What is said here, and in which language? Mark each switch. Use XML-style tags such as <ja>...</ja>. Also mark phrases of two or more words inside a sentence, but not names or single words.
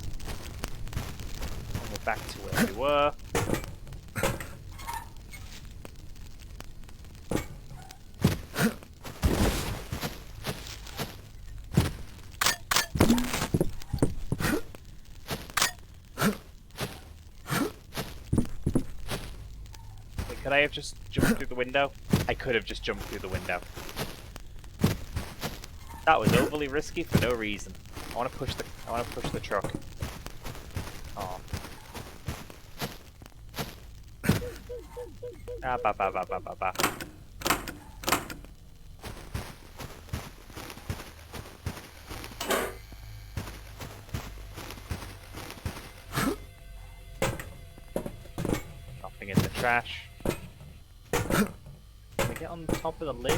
<en>And we're back to where we were. Could I have just jumped through the window? I could have just jumped through the window. That was overly risky for no reason. I want to push the truck. Oh. Ah, ba ba ba ba ba ba. Nothing in the trash. Can I get on top of the lid?</en>